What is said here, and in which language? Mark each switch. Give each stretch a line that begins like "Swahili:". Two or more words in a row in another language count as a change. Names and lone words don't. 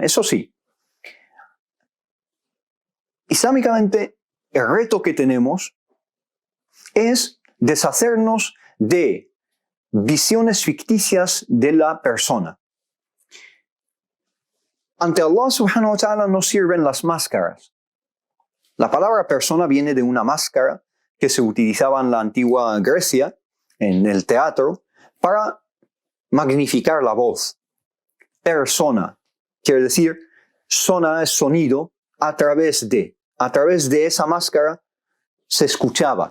Spanish: Eso sí, islámicamente, el reto que tenemos es deshacernos de visiones ficticias de la persona. Ante
Arabic: الله سبحانه وتعالى
Spanish: no sirven las máscaras. La palabra persona viene de una máscara que se utilizaba en la antigua Grecia, en el teatro, para magnificar la voz. Persona quiere decir, sona es sonido, a través de esa máscara se escuchaba.